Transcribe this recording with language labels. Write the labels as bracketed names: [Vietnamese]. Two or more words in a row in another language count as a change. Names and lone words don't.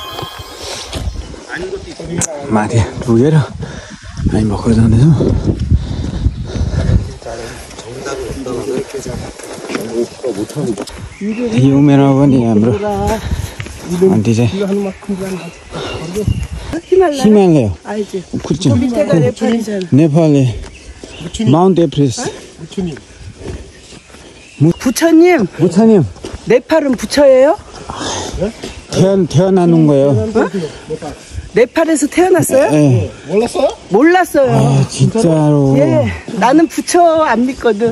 [Nepali] माथि पुगेर हामी भर्खर जाँदैछौँ यो उमेरमा पनि हाम्रो आन्टी चाहिँ हिमालय नेपालले माउन्ट एभरेस्ट 부처님 [Korean] 네팔은 부처예요? 태어나는 거예요. 네팔에서 태어났어요? 네. 몰랐어요. 아, 진짜로. 예, 나는 부처 안 믿거든.